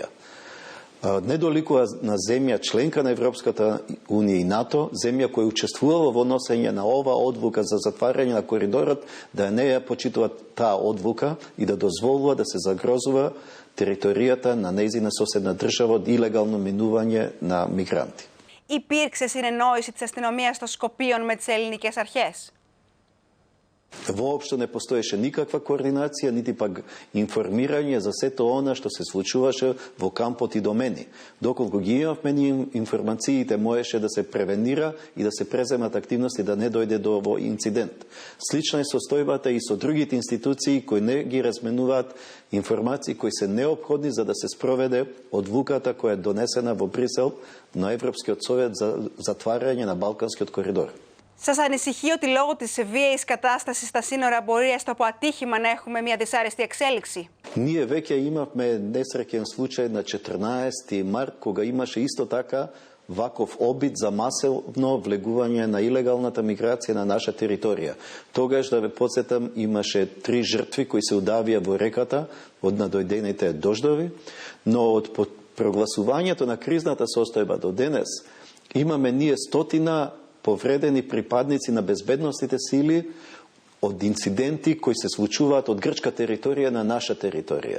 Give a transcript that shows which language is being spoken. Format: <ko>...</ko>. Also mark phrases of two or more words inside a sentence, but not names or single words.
<mk>Не доликува на земја членка на Европската унија и НАТО, земја која учествувала во носење на ова одлука за затварање на коридорот, да не ја почитува таа одлука и да дозволува да се загрозува територијата на нејзина соседна држава од илегално минување на мигранти.</mk> <el>Υπήρξε συνεννόηση της αστυνομίας των Σκοπίων με τις ελληνικές αρχές?</el> <mk>Воопшто не постоеше никаква координација, нити пак информирање за сето она што се случуваше во кампот Идомени. Доколку ги имавме информациите, можеше да се превенира и да се преземат активности да не дојде до овој инцидент. Слична е состојбата и со другите институции кои не ги разменуваат информации кои се неопходни за да се спроведе одлуката која е донесена во Брисел на Европскиот совет за затварање на Балканскиот коридор.</mk> <el>Σας ανησυχεί ότι λόγω της βίαιης κατάστασης στα σύνορα μπορεί έστω από ατύχημα να έχουμε μια δυσάρεστη εξέλιξη?</el> <mk>Ние веќе имавме несреќен случај на 14 март, кога имаше исто така ваков обид за масовно влегување на илегалната миграција на наша територија. Тогаш, да ве подсетам, имаше 3 жртви кои се удавија во реката од надојдените дождови, но од прогласувањето на кризната состојба до денес имаме ние стотина повредени припадници на безбедностите сили од инциденти кои се случуваат од грчка територија на наша територија.</mk>